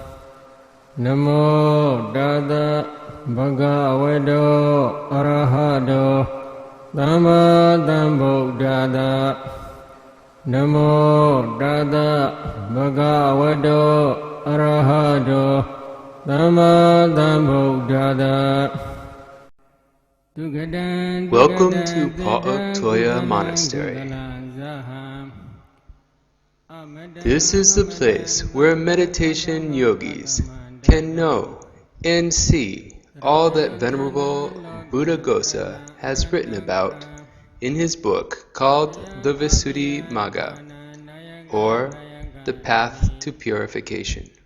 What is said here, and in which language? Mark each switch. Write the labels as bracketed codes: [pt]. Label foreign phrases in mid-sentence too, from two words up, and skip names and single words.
[pi] Namo Tassa Bhagavato Arahato Dhamma Sambuddhassa. Namo Tassa Bhagavato Arahato Dhamma Sambuddhassa. [en] Welcome to Auk Tawya Monastery. This is the place where meditation yogis can know and see all that Venerable Buddhaghosa has written about in his book called the Visuddhimagga, or the Path to Purification.